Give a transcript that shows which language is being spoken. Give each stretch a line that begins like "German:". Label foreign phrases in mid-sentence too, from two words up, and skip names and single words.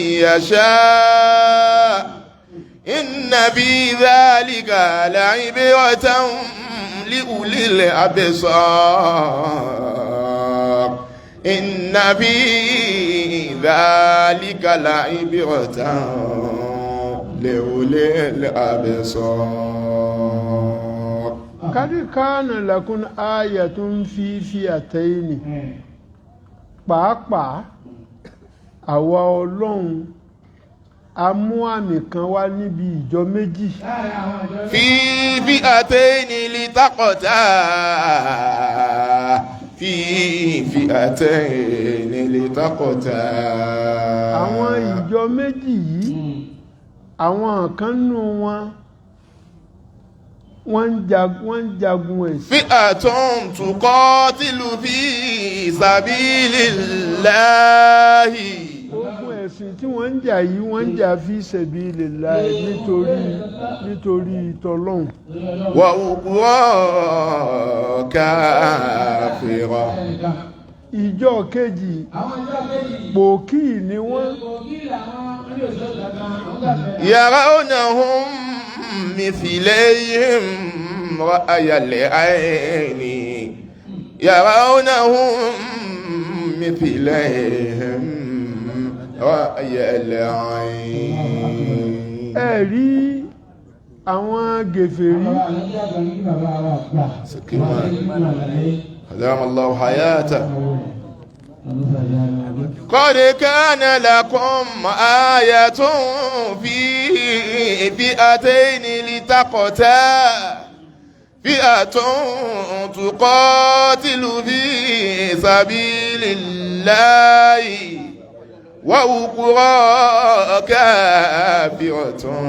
Arabic: يشاء إن في ذلك لعبرة لأولي الأبصار إن في ذلك لعبرة لأولي الأبصار. قد كان لكم آية في فئتين
Yoruba: pàápàá àwa ọlọ́run a mú àmì kan wá níbi ìjọ méjì.
Arabic: في فئتين التقتا في فئتين التقتا.
Yoruba: àwọn ìjọ méjì yìí àwọn kan nù wọ́n ń jagun ẹ̀sìn.
Arabic: فئة تقاتل في سبيل الله.
Yoruba: ogun ẹ̀sìn tí wọ́n ń jà yìí wọ́n ń jà
Arabic: في سبيل الله
Yoruba: nítorí tọlọ́hun.
Arabic: وأخرى كافرة.
Yoruba: ìjọ kejì pòkì ni wọ́n.
Arabic: يرونهم مثليهم رأي العين يرونهم مثليهم رأي العين.
Yoruba: ẹ̀rí àwọn gèfèrí àwọn àlejò àgbà ní bàbá wa gbà.
Arabic: أدام الله حياته. قد كان لكم آية في فئتين لتقتا فئة تقاتل في سبيل الله وأخرى كافرة